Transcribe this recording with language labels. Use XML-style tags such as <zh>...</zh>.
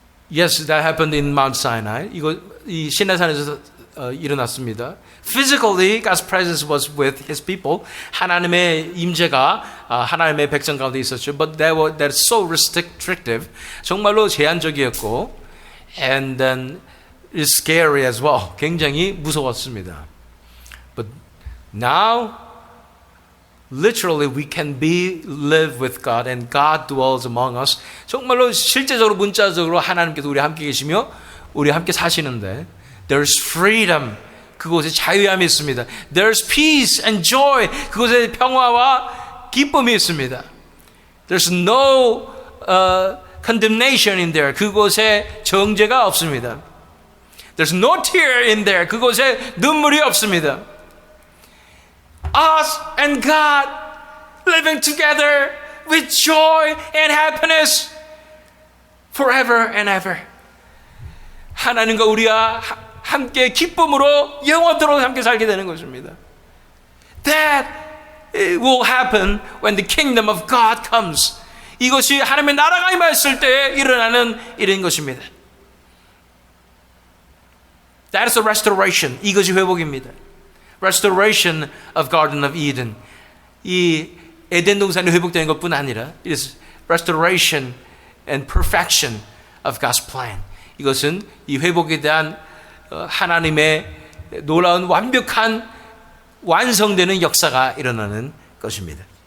<en>Yes, that happened in Mount Sinai.</en> <ko>이 시내산에서 일어났습니다.</ko> <en>Physically, God's presence was with His people.</en> <ko>하나님의 임재가 하나님의 백성 가운데 있었죠.</ko> <en>But that's so restrictive.</en> <ko>정말로 제한적이었고,</ko> <en>and then it's scary as well.</en> <ko>굉장히 무서웠습니다.</ko> <en>But now, literally, we can live with God, and God dwells among us.</en> <ko>정말로 실제적으로 문자적으로 하나님께서 우리 함께 계시며 우리 함께 사시는데,</ko> <en>there's freedom.</en> <ko>그곳에 자유함이 있습니다.</ko> <en>There's peace and joy.</en> <ko>그곳에 평화와 기쁨이 있습니다.</ko> <en>There's no condemnation in there.</en> <ko>그곳에 정죄가 없습니다.</ko> <en>There's no tear in there.</en> <ko>그곳에 눈물이 없습니다.</ko> <en>Us and God living together with joy and happiness forever and ever.</en> <ko>하나님과 우리가 함께 기쁨으로 영원토록 함께 살게 되는 것입니다.</ko> <en>That will happen when the kingdom of God comes.</en> <ko>이것이 하나님의 나라가 임했을 때 일어나는 일인 것입니다.</ko> <en>That is a restoration.</en> <ko>이것이 회복입니다.</ko> <en>Restoration of Garden of Eden.</en> <ko>이 에덴 동산이 회복되는 것뿐 아니라</ko> <en>it is restoration and perfection of God's plan.</en> <ko>이것은 이 회복에 대한 하나님의 놀라운 완벽한 완성되는 역사가 일어나는 것입니다.</ko>